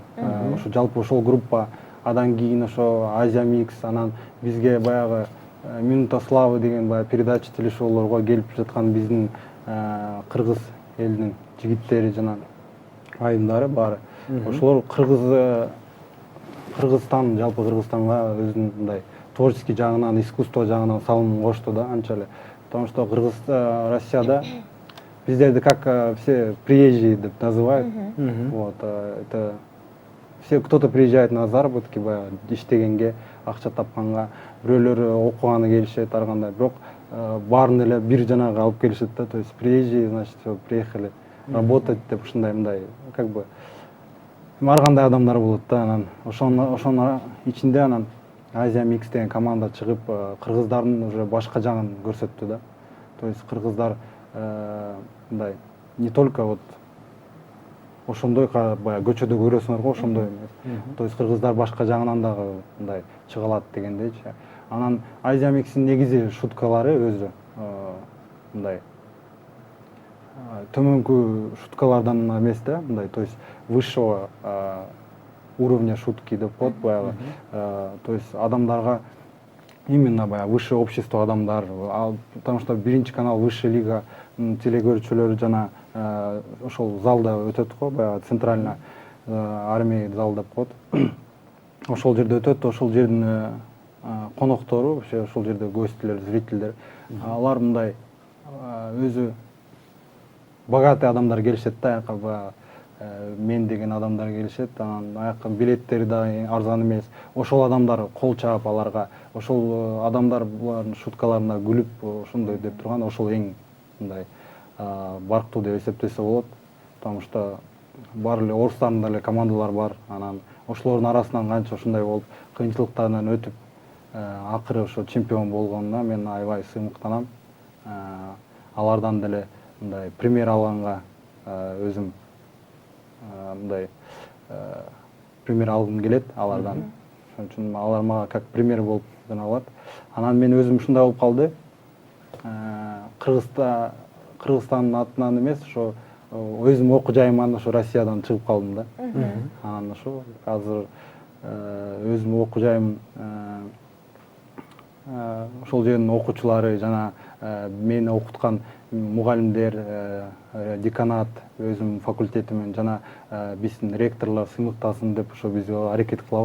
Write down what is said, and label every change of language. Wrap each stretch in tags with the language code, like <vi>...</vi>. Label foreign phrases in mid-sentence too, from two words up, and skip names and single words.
<ky>Ошо жалпы ошол группа, андан кийин ошо Азия Микс, анан бизге баягы Минута славы деген баягы передача телешоулорго келип жаткан биздин кыргыз элинин жигиттери жана айымдары баары. Ошолор Кыргызстан, жалпы Кыргызстанга өзүнүн мындай творческий жагынан, искусство жагынан салым кошту да анча эле.</ky> <ru>Потому что</ru> <ky>Россияда биздерди</ky> <ru>как все приезжие деп называют. Вот, это все, кто-то приезжает на заработки,</ru> <ky>баягы иштегенге, акча тапканга, бирөөлөр окуганы келишет, ар кандай. Бирок баарын эле бир жанага алып келишет да,</ky> <ru>то есть приезжие, значит, приехали работать</ru> <ky>деп ушундай мындай,</ky> <ru>как бы</ru> <ky>ар кандай адамдар болот да. Анан ошонун ичинде анан Азия Микс деген команда чыгып, кыргыздардын уже башка жагын көрсөттү да.</ky> <ru>То есть</ru> <ky>кыргыздар мындай</ky> <ru>не только вот</ru> <ky>ошондой баягы көчөдө көрөсүңөр го, ошондой эмес.</ky> <ru>То есть</ru> <ky>кыргыздар башка жагынан дагы мындай чыга алат дегендейчи. Анан Азия Микстин негизи шуткалары өзү мындай төмөнкү шуткалардан эмес да, мындай,</ky> <ru>то есть высшего уровня шутки</ru> <ky>деп коет баягы.</ky> <ru>То есть</ru> <ky>адамдарга именно баягы</ky> <ru>высшее общество</ru> <ky>адамдар,</ky> <ru>потому что</ru> <ky>биринчи канал Высшая лига телекөрүүчүлөрү жана ошол залда өтөт го, баягы центральный армия зал деп коет. Ошол жерде өтөт, ошол жердин коноктору, вообще ошол жерде гостилер, зрительдер, алар мындай өзү богатый адамдар келишет да, аяка баягы мен деген адамдар келишет, анан аяка билеттери да арзан эмес. Ошол адамдар кол чаап аларга, ошол адамдар булардын шуткаларына күлүп, ошондой деп турган, ошол эң мындай барктуу деп эсептесе болот.</ky> <ru>Потому что</ru> <ky>бар эле орустардын деле командалар бар, анан ошолордун арасынан канча ушундай болуп, кыйынчылыктардан өтүп, акыры ошо чемпион болгонуна мен аябай сыймыктанам. Алардан деле мындай пример алганга өзүм мындай пример алгым келет алардан. Ошон үчүн алар мага</ky> <ru>как пример</ru> <ky>болуп алат. Анан мен өзүм ушундай болуп калды. Кыргызстандын атынан эмес, ошо өзүм окуу жайыман ошо Россиядан чыгып калдым да. Анан ошо азыр өзүм окуу жайым ошол жердин окуучулары жана мени окуткан мугалимдер, деканат, өзүм факультетимен жана биздин ректорлор сыймыктасын деп ошо биз аракет кылабыз.</ky>